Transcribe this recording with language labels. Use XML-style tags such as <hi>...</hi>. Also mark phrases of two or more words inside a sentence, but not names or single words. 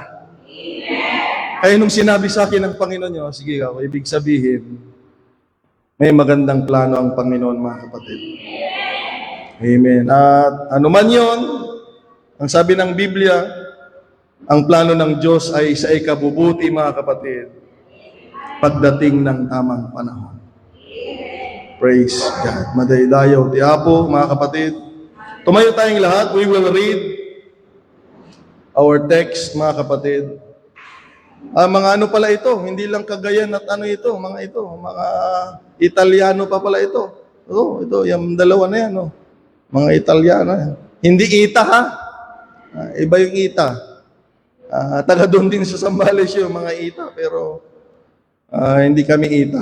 <tl>Kaya nung sinabi sa akin ng Panginoon niyo, sige ako, ibig sabihin, may magandang plano ang Panginoon, mga kapatid. Amen. At ano man yun, ang sabi ng Biblia, ang plano ng Diyos ay sa ikabubuti, mga kapatid, pagdating ng tamang panahon.</tl> <en>Praise God.</en> <ilo>Madaydayaw ti Apo,</ilo> <tl>mga kapatid. Tumayo tayong lahat.</tl> <en>We will read our text,</en> <tl>mga kapatid. Mga ano pala ito? Hindi lang Cagayan at mga Italiano pa pala ito. Ito, yung dalawa na yan, Mga Italiano. Hindi Ita, ha? Iba yung Ita. Taga doon din sa Zambales yung mga Ita, pero hindi kami Ita.</tl>